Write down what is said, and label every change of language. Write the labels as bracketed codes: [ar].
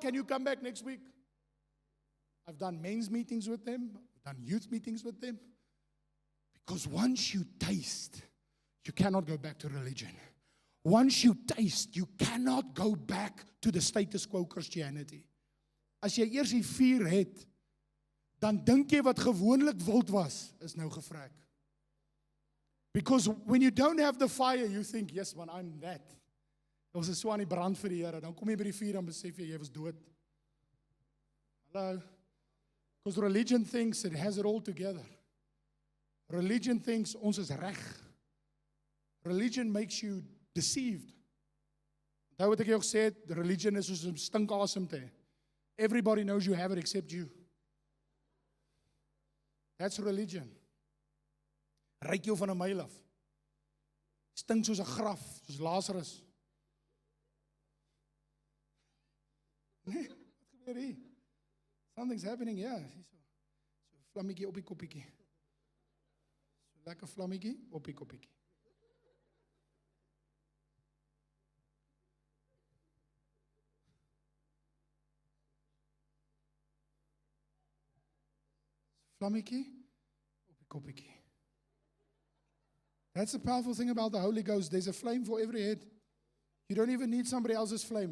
[en] Can you come back next week? I've done men's meetings with them. I've done youth meetings with them. Because once you taste, you cannot go back to religion. Once you taste, you cannot go back to the status quo Christianity. [af] As jy eers die vuur het, dan dink jy wat gewoonlik wild was, is nou gevrek. [en] Because when you don't have the fire, you think, yes man, I'm that. [af] Ons is so aan die brand vir die Here, dan kom jy by die vuur en besef jy was dood. [en] Hello? Because religion thinks it has it all together. Religion thinks [af] ons is reg. [en] Religion makes you deceived. [af] Onthou wat ek jou gesê het, religion is soos 'n stinkasem te hê. [en] Everybody knows you have it except you. That's religion. [af] Ryk jou van 'n myl af. Stink soos 'n graf, soos Lazarus. Nee, wat gebeur hier? [en] Something's happening, [af] ja. So vlammetjie op die koppietjie. So lekker vlammetjie op die koppietjie. Vlammetjie op die koppietjie. [en] That's the powerful thing about the Holy Ghost. There's a flame for every head. You don't even need somebody else's flame.